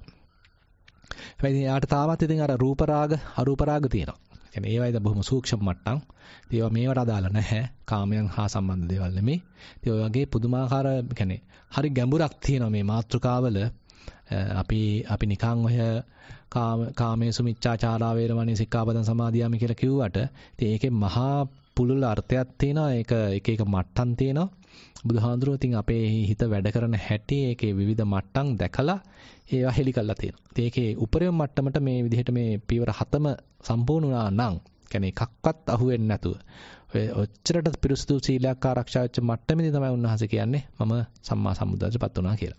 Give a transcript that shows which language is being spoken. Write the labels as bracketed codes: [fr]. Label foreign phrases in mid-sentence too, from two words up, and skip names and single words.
[si] හැබැයි යාට තාමත් ඉතින් අර රූප රාග අරූප රාග තියෙනවා. කියන්නේ ඒවයිද බොහොම සූක්ෂම මට්ටම්. ඒවා මේවට අදාළ නැහැ. කාමයන් හා සම්බන්ධ දේවල් නෙමෙයි. ඉතින් ඔය වගේ පුදුමාකාර කියන්නේ හරි ගැඹුරක් තියෙනවා මේ මාතෘකාවල. අපි නිකන් ඔය [pi] කාමේසු මිච්ඡාචාරා වේරමණී සික්ඛාපදං සමාදියාමි [si] කියලා කිව්වට ඉතින් ඒකේ මහා පුළුල් අර්ථයක් තියෙනවා. ඒක එක මට්ටම් තියෙනවා. බුදුහාඳුරෝ ඉතින් අපේ හිත වැඩ කරන හැටි ඒකේ විවිධ මට්ටම් දැකලා ඒවා හෙලි කරලා තියෙනවා. ඉතින් ඒකේ උපරිම මට්ටමට මේ විදිහට මේ පීවර 7ම සම්පූර්ණ වුණා නම් කියන්නේ එකක්වත් අහුවෙන්නේ නැතුව ඔය ඔච්චරට පිරිසුදු සීලයක් ආරක්ෂා වෙච්ච මට්ටමේදී තමයි උන්වහන්සේ කියන්නේ මම සම්මා සම්බුද්ධත්වයට පත් වුණා කියලා.